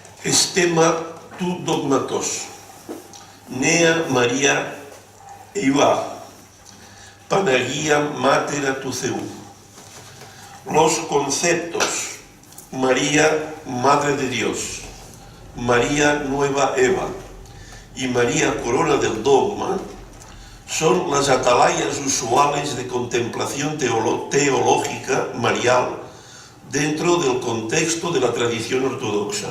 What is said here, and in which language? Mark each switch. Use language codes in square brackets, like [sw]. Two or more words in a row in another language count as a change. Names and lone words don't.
[el] Στέμμα τοῦ δόγματος, Νέα Μαρία Εὔα, Παναγία Μήτηρ τοῦ Θεοῦ. [es] Los conceptos: María, Madre de Dios, María Nueva Eva y María Corona del Dogma son las atalayas usuales de contemplación teológica marial dentro del contexto de la tradición ortodoxa.